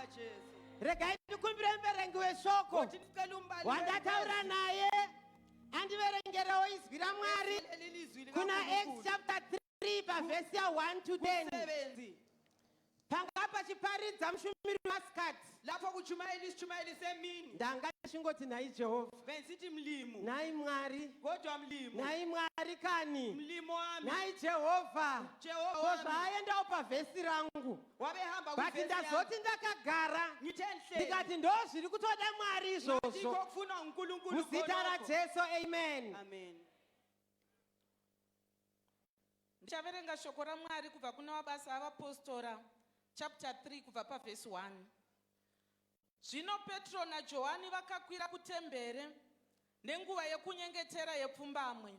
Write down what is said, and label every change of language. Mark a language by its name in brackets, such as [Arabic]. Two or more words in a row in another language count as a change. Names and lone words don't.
[Shona] Regai ndikumbire muverengi weshoko wandataura naye andiverengerewo izwi raMwari kuna Acts chapter 3 pavhesi ya 1 to 10. Panga pachiparidza mushumiri wasikati [North Ndebele] lapho kuchumayela isichumayeli semini [Shona] ndanga chingoti nayi Jehova [North Ndebele] bensithi mlimo [Shona] nayi Mwari [North Ndebele] kodwa mlimo [Shona] nayi Mwari kani [North Ndebele] mlimo wami [Shona] nayi Jehova kodwa ayendawo pavhesi rangu [North Ndebele] wabehamba [Shona] but ndazoti ndakagara ndikati ndo zviri kutoda Mwari izvozvo [North Ndebele] kufuna uNkulunkulu [Shona] muzita raJesu. Amen. Amen. Ndichaverenga shoko raMwari kubva kuna Mabasa avapostora chapter 3 kubva pavhesi 1. Zvino Petro naJohani vakakwira kutembere nenguva yekunyengetera yepfumbamwe.